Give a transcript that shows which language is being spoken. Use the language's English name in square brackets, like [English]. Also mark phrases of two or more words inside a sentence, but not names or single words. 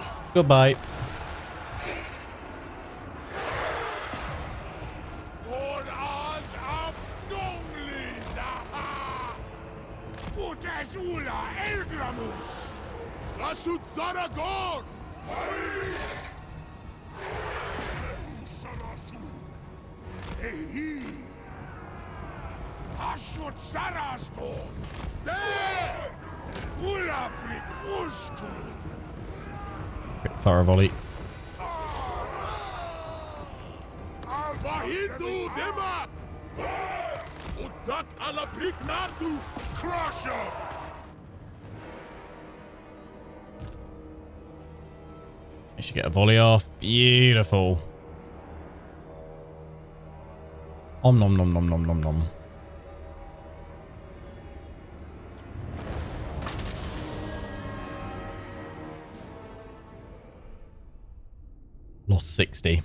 [English] Goodbye. Or as of Donglis, aha! Utazula Elgramus! Hashut Zaragon! Ehi! Hashut Sarasgon! There! Fulabrik Uskul! Quick fire volley. Vahidu Demak! Udak Alabrik Natu! Crush up! You should get a volley off. Beautiful. Om nom nom nom nom nom nom. Lost 60.